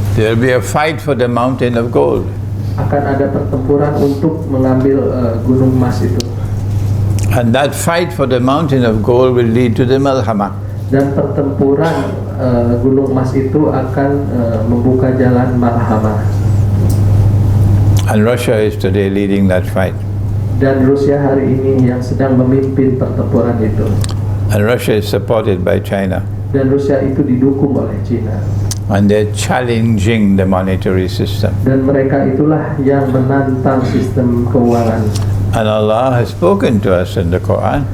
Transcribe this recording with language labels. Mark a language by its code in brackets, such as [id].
[en] There'll be a fight for the mountain of gold. [id] Akan ada pertempuran untuk mengambil gunung emas itu. [en] And that fight for the mountain of gold will lead to the Malhamah. [id] Dan pertempuran gunung emas itu akan membuka jalan Malhamah. [en] And Russia is today leading that fight. [id] Dan Rusia hari ini yang sedang memimpin pertempuran itu. [en] And Russia is supported by China. [id] Dan Rusia itu didukung oleh China. [en] And they're challenging the monetary system. [id] Dan mereka itulah yang menantang sistem keuangan. [en] And Allah has spoken to us in the Quran.